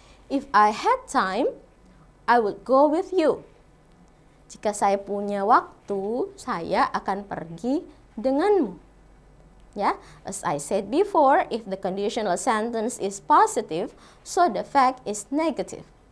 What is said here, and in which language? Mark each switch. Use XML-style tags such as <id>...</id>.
<en>If I had time, I would go with you.</en> <id>Jika saya punya waktu, saya akan pergi denganmu.</id> <en>Ya, as I said before, if the conditional sentence is positive, so the fact is negative.</en>